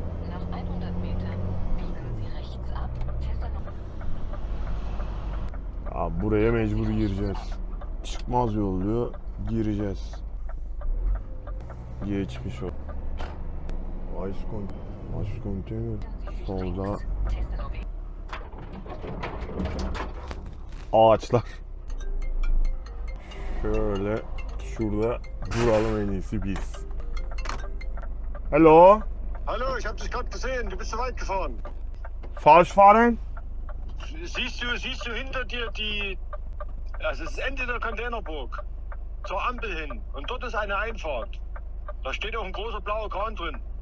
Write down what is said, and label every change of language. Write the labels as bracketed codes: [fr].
[de] Nach 100 Metern biegen Sie rechts ab. [tr] Abi buraya mecbur gireceğiz. Çıkmaz yol diyor. Gireceğiz. Geçmiş o. Ice konteyner. Solda ağaçlar. Şöyle şurada duralım en iyisi biz. [de] Hallo? Hallo, ich habe dich gerade gesehen. Du bist zu weit gefahren. Falsch fahren? Siehst du hinter dir die... Also es ist Ende der Containerburg. Zur Ampel hin. Und dort ist eine Einfahrt. Da steht auch ein großer blauer Kran drin.